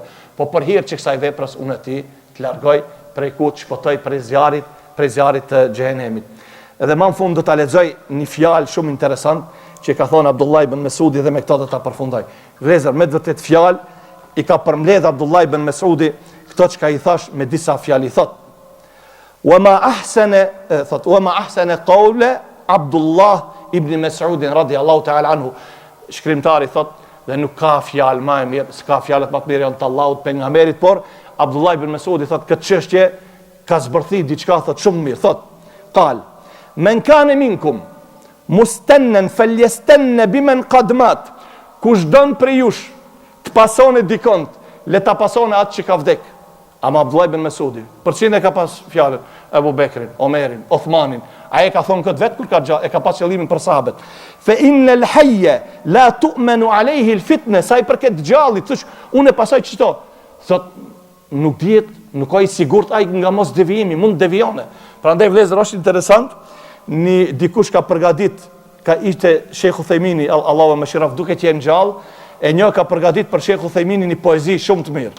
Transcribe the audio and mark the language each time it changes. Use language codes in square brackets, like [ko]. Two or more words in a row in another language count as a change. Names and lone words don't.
[sq] Po për hir që kësaj veprës unë ti të largoj prej ku të shpëtoj prej zjarit të xhenemit. Edhe më në fund do ta lexoj një fjalë shumë interesant që ka thonë Abdullah ibn Mesudi dhe me këtë do ta përfundoj. Vëllezër, me vërtet fjalë i ka përmbledh Abdullah ibn Mesudi këto çka i thash me disa fjalë i thot. [ar] وما أحسن قول عبد الله بن مسعود رضي الله تعالى عنه. [sq] Shkrimtari thot dhe nuk ka fjalë më e mirë, s'ka fjalët më të mira të Allahut pejgamberit, por Abdullah ibn Mesudi thot këtë çështje ka zbërthi diçka thot shumë mirë. Thot, [ar] قال من كان منكم مستنا فليستن بمن قد مات. [sq] Kush don për jush të pasone dikont, le ta pasone atë që ka vdek. Ama Abdullah ibn Mesudi, përçin e ka pas fjalën Ebu Bekrin, Omerin, Othmanin, a e ka thonë këtë vetë kur ka gjatë, e ka pas qëllimin për sahabët. [ar] فإن الحي لا تؤمن عليه الفتنة, [sq] sa i përket gjallit, thosh, unë pasoj çto. Thot, nuk dihet, nuk ka i sigurt ai nga mos devijimi, mund devione. Prandaj vëllezër është interesant, një dikush ka përgatit, ka ishte Sheikh Uthejmini, Allahu e mëshiraf, duke qenë gjallë, e një ka përgatit për Sheikh Uthejmini një poezi shumë të mirë.